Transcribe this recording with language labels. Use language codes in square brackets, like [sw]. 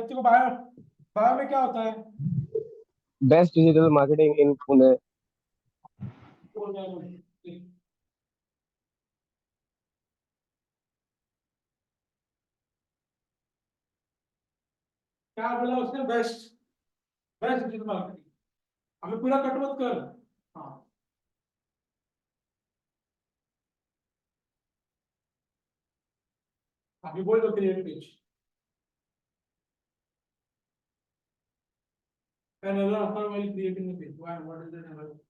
[hi] तेरे को bio bio में क्या होता है [en] Best digital marketing in Pune. [hi] क्या बोला उसने बेस्ट बेस्ट डिजिटल मार्केटिंग. हमें पूरा कट मत कर. हाँ अभी बोल दो create page. [en] Another offer while creating the page. Why? What is the another?